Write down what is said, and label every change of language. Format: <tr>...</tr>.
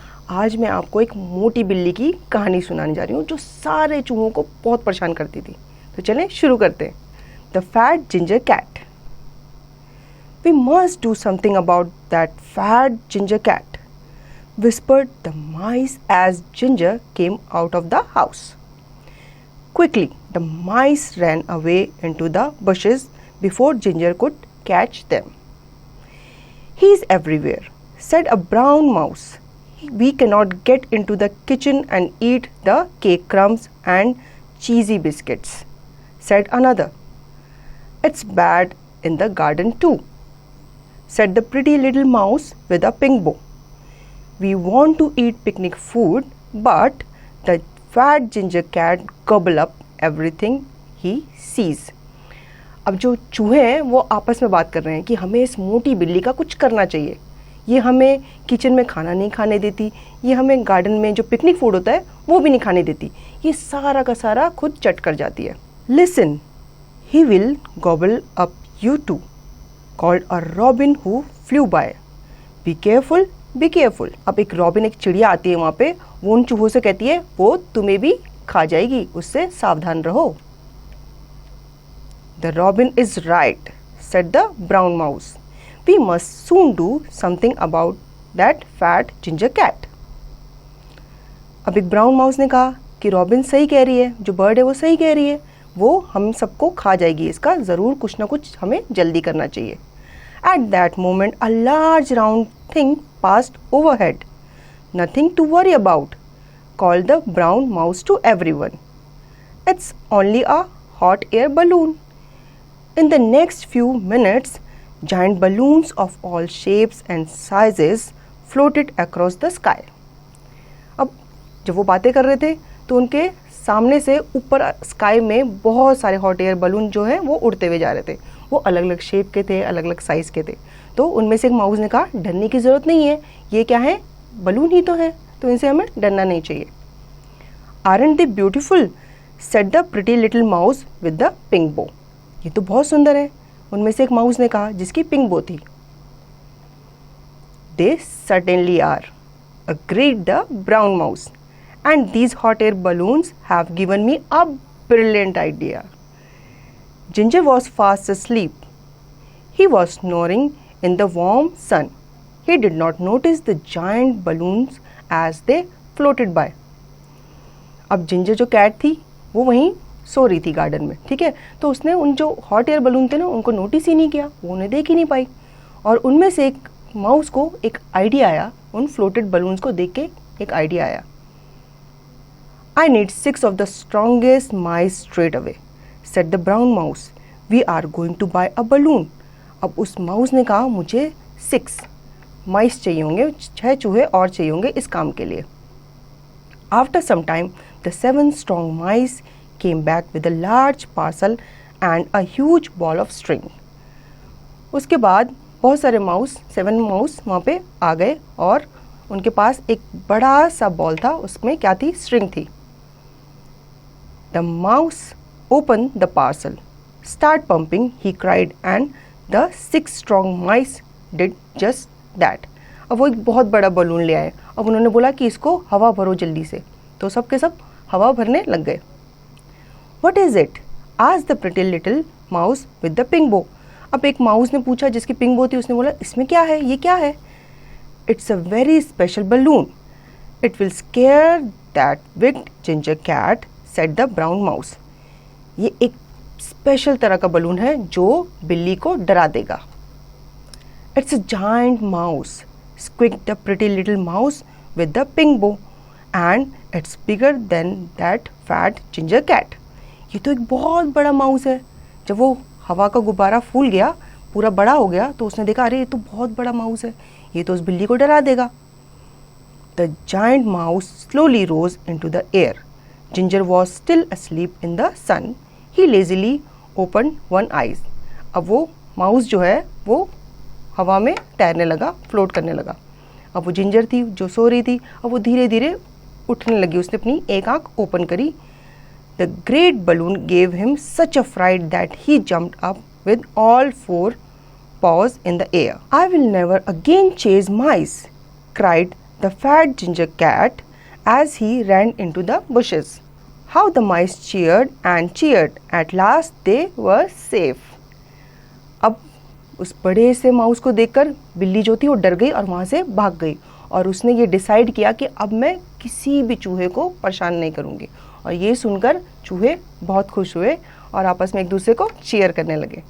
<hi>आज मैं आपको एक मोटी बिल्ली की कहानी सुनाने जा रही हूँ जो सारे चूहों को बहुत परेशान करती थी। तो चलें शुरू करते हैं। The fat ginger cat.</hi> <en>We must do something about that fat ginger cat, whispered the mice as Ginger came out of the house. Quickly, the mice ran away into the bushes before Ginger could catch them. "He's everywhere," said a brown mouse. "We cannot get into the kitchen and eat the cake crumbs and cheesy biscuits," said another. "It's bad in the garden too," said the pretty little mouse with a pink bow. "We want to eat picnic food, but the fat ginger cat gobble up everything he sees."</en> <hi>अब जो चूहे हैं वो आपस में बात कर रहे हैं कि हमें इस मोटी बिल्ली का कुछ करना चाहिए। ये हमें किचन में खाना नहीं खाने देती, ये हमें गार्डन में जो पिकनिक फूड होता है वो भी नहीं खाने देती, ये सारा का सारा खुद चट कर जाती है।</hi> <en>"Listen, he will gobble up you too," called a robin who flew by. "Be careful, be careful."</en> <hi>अब एक रॉबिन, एक चिड़िया आती है वहाँ पे, वो उन चूहों से कहती है वो तुम्हें भी खा जाएगी, उससे सावधान रहो।</hi> <en>"The robin is right," said the brown mouse. "We must soon do something about that fat ginger cat."</en> <hi>अब एक ब्राउन माउस ने कहा कि रॉबिन सही कह रही है, जो बर्ड है वो सही कह रही है, वो हम सबको खा जाएगी, इसका ज़रूर कुछ ना कुछ हमें जल्दी करना चाहिए।</hi> <en>At that moment, a large round thing passed overhead. "Nothing to worry about," called the brown mouse to everyone. "It's only a hot air balloon." In the next few minutes, giant balloons of all shapes and sizes floated across the sky.</en> <hi>अब जब वो बातें कर रहे थे तो उनके सामने से ऊपर स्काई में बहुत सारे हॉट एयर बलून जो हैं वो उड़ते हुए जा रहे थे। वो अलग अलग शेप के थे, अलग अलग साइज़ के थे। तो उनमें से एक माउस ने कहा डरने की ज़रूरत नहीं है, ये क्या है, बलून ही तो है, तो इनसे हमें डरना नहीं चाहिए।</hi> <en>"Aren't they beautiful?" said the pretty little mouse with the pink bow.</en> <hi>ये तो बहुत सुंदर है, उनमें से एक माउस ने कहा जिसकी पिंक बो थी।</hi> <en>"They certainly are," agreed the brown mouse. "And these hot air balloons have given me a brilliant idea." Ginger was fast asleep. He was snoring in the warm sun. He did not notice the giant balloons as they floated by.</en> <hi>अब ginger जो cat थी वो वहीं सो रही थी garden में, ठीक है। तो उसने उन जो हॉट एयर बलून थे ना उनको नोटिस ही नहीं किया, वो उन्हें देख ही नहीं पाई। और उनमें से एक माउस को एक आइडिया आया, उन</hi> <en>floated balloons</en> <hi>को देख के एक आइडिया आया।</hi> <en>"I need 6 of the strongest mice straight away," said the brown mouse. "We are going to buy a balloon."</en> <hi>अब उस माउस ने कहा मुझे 6 माइस चाहिए होंगे, 6 चूहे और चाहिए होंगे इस काम के लिए।</hi> <en>After some time, the 7 strong mice came back with a large parcel and a huge ball of string.</en> <hi>उसके बाद बहुत सारे माउस, 7 माउस वहाँ पे आ गए और उनके पास एक बड़ा सा बॉल था, उसमें क्या थी, स्ट्रिंग थी।</hi> <en>The mouse opened the parcel. "Start pumping," he cried, and the 6 strong mice did just that.</en> <hi>अब वो एक बहुत बड़ा बलून ले आए। अब उन्होंने बोला कि इसको हवा भरो जल्दी से, तो सब के सब हवा भरने लग गए।</hi> <en>"What is it?" asked the pretty little mouse with the pink bow.</en> <hi>अब एक माउस ने पूछा जिसकी पिंक बो थी, उसने बोला इसमें क्या है, ये क्या है?</hi> <en>"It's a very special balloon. It will scare that wicked ginger cat," said the brown mouse.</en> <hi>ये एक स्पेशल तरह का बलून है जो बिल्ली को डरा देगा।</hi> <en>"It's a giant mouse," squeaked the pretty little mouse with the pink bow, "and it's bigger than that fat ginger cat."</en> <hi>ये तो एक बहुत बड़ा माउस है। जब वो हवा का गुब्बारा फूल गया, पूरा बड़ा हो गया, तो उसने देखा अरे ये तो बहुत बड़ा माउस है, ये तो उस बिल्ली को डरा देगा।</hi> <en>The giant mouse slowly rose into the air. Ginger was still asleep in the sun. He lazily opened one eye.</en> <hi>अब वो माउस जो है वो हवा में तैरने लगा, फ्लोट करने लगा। अब वो जिंजर थी जो सो रही थी, अब वो धीरे धीरे उठने लगी, उसने अपनी एक आंख ओपन करी।</hi> <en>The great balloon gave him such a fright that he jumped up with all 4 paws in the air. I will never again chase mice, cried the fat ginger cat as he ran into the bushes. How the mice cheered and cheered. At last they were safe.</en> <hi>अब उस बड़े से mouse को देखकर बिल्ली जो थी वो डर गई और वहाँ से भाग गई और उसने ये डिसाइड किया कि अब मैं किसी भी चूहे को परेशान नहीं करूँगी। और ये सुनकर चूहे बहुत खुश हुए और आपस में एक दूसरे को चीयर करने लगे।</hi>